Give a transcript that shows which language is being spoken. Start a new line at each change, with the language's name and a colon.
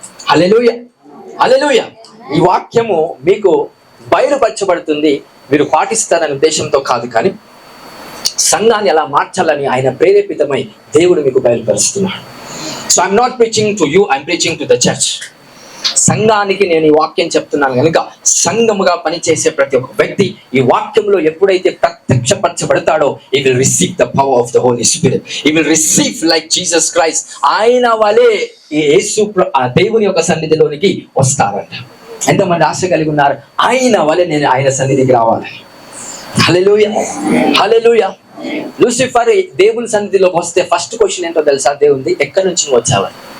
Telugu: హల్లెలూయా, హల్లెలూయా. ఈ వాక్యము మీకు బయలుపరచబడుతుంది, మీరు పాటిస్తారనే ఉద్దేశంతో కాదు, కానీ సంఘాన్ని ఎలా మార్చాలని ఆయన ప్రేరేపితమై దేవుడు మీకు బయలుపరుస్తున్నాడు.
English: So I'm not preaching to you, I'm preaching to the church.
Telugu: సంఘానికి నేను ఈ వాక్యం చెప్తున్నాను కనుక సంఘముగా పనిచేసే ప్రతి ఒక్క వ్యక్తి ఈ వాక్యంలో ఎప్పుడైతే ప్రత్యక్షపరచబడతాడో,
English: he will receive the power of the Holy Spirit. He will receive like Jesus Christ.
Telugu: ఆయన వలె ఈ యేసు దేవుని యొక్క సన్నిధిలోనికి వస్తారంట. ఎంతమంది ఆశ కలిగి ఉన్నారు ఆయన వలె నేను ఆయన సన్నిధికి రావాలని? హల్లెలూయా, హల్లెలూయా. లూసిఫర్ దేవుని సన్నిధిలోకి వస్తే ఫస్ట్ క్వశ్చన్ ఏంటో తెలుసా దేవుంది? ఎక్కడి నుంచి నువ్వు వచ్చావని.